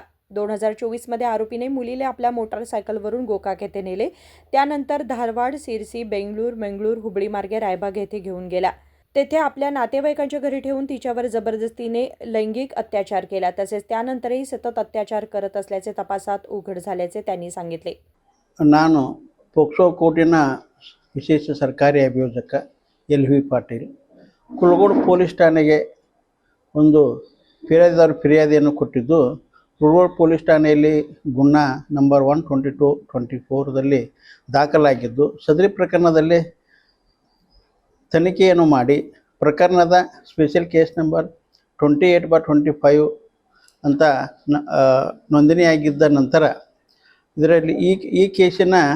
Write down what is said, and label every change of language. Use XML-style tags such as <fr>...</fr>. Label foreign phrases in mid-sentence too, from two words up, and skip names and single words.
<mr>2024 आरोपीने मुलीला आपल्या मोटारसायकलवरून गोकाक येथे नेले. त्यानंतर धारवाड, सिरसी, मंगळूर, हुबळी मार्गे रायबाग येथे घेऊन गेला. तेथे आपल्या नातेवाईकांच्या घरी ठेवून तिच्यावर जबरदस्तीने लैंगिक अत्याचार केला. तसेच त्यानंतरही सतत अत्याचार करत असल्याचे तपासात उघड झाल्याचे त्यांनी सांगितले.</mr> <kn>ನಾನು ಪೋಕ್ಸೋ ಕೋರ್ಟಿನ ವಿಶೇಷ ಸರ್ಕಾರಿ ಅಭಿಯೋಜಕ LV ಪಾಟೀಲ್ ಕುಲಗೋಡು ಪೊಲೀಸ್ ಠಾಣೆಗೆ ಒಂದು ಫಿರ್ಯಾದಿಯನ್ನು ಕೊಟ್ಟಿದ್ದು, ಕುಲಗೋಡು ಪೊಲೀಸ್ ಠಾಣೆಯಲ್ಲಿ ಗುನ್ನ ನಂಬರ್ 122/24ದಲ್ಲಿ ದಾಖಲಾಗಿದ್ದು, ಸದರಿ ಪ್ರಕರಣದಲ್ಲಿ ತನಿಖೆಯನ್ನು ಮಾಡಿ ಪ್ರಕರಣದ</kn> <en>special case number</en> <kn>28/25 ಅಂತ ನೋಂದಣಿಯಾಗಿದ್ದ ನಂತರ ಇದರಲ್ಲಿ ಈ ಕೇಸಿನ</kn>